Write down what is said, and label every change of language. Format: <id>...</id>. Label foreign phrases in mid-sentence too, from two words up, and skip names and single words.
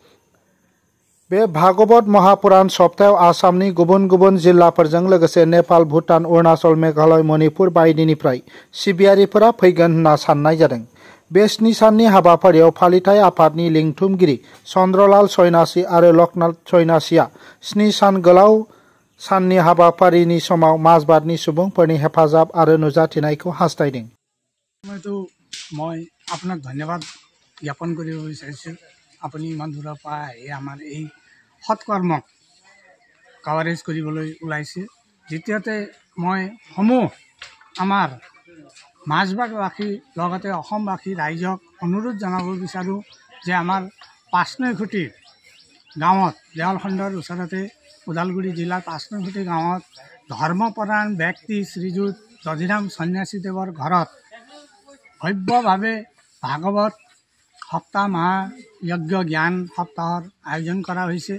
<brx>बे भागवत महापुराण सप्तायाव आसामनि गुबुन गुबुन जिल्लाफोरजों लोगोसे नेपाल, भुटान, अरुणाचल, मेघालय, मणिपुर बायदिनिफ्राय सिबियारिफोरा फैगोन होनना साननाय जादों। बे 7 साननि हाबाफारियाव फालिथाय आफादनि लिंथुमगिरि चन्द्रलाल सन्यासि आरो लकनाथ सन्यासिया 7 सान गोलाव साननि हाबाफारिनि समाव माजबादनि सुबुंफोरनि हेफाजाब आरो नुजाथिनायखौ हास्थायदों।</brx> <as>মই আপোনাক ধন্যবাদ জ্ঞাপন কৰিব বিচাৰিছোঁ। আপুনি ইমান দূৰৰ পৰা আহি আমাৰ এই সৎকৰ্মক কাভাৰেজ কৰিবলৈ ওলাইছে। দ্বিতীয়তে মই সমূহ আমাৰ মাজবাটবাসী লগতে অসমবাসী ৰাইজক অনুৰোধ জনাব বিচাৰোঁ যে আমাৰ পাঁচনৈখুটি গাঁৱত দেৱালখণ্ডৰ ওচৰতে ওদালগুৰি জিলাৰ পাঁচনৈখুটি গাঁৱত ধৰ্মপৰায়ণ ব্যক্তি শ্ৰীযুত দধিৰাম সন্যাসীদেৱৰ ঘৰত ভব্যভাৱে ভাগৱত সপ্তাহ মহাযজ্ঞ জ্ঞান সপ্তাহৰ আয়োজন কৰা হৈছে।</as>